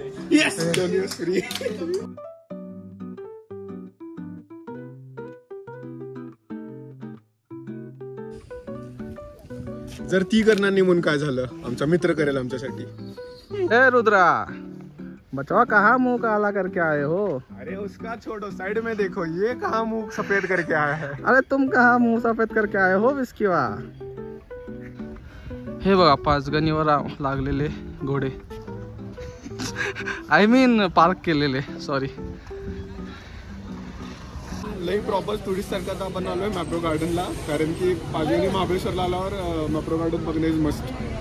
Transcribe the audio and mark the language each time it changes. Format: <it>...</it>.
<en>Yes, Tony was free.</en> <mr>जर ती करणार नाही म्हणून काय झालं? आमचा मित्र करेल आमच्यासाठी.</mr> <hi>ए रुद्रा, बचवा कहाँ मुंह काला करके आए हो? अरे उसका छोड़ो, साइड में देखो, ये कहाँ मुंह सफेद करके आया है. अरे तुम कहाँ मुंह सफेद करके आए हो बिस्किवा?</hi> <mr>हे बघा 5 गणीवर लागलेले घोडे. आय मीन पार्क केलेले, सॉरी. लई प्रॉपर टुरिस्ट सारखं आता आपण आलोय मॅप्रो गार्डनला, कारण की पाचगणी महाबळेश्वरला आल्यावर मॅप्रो गार्डन बघणे मस्त.</mr>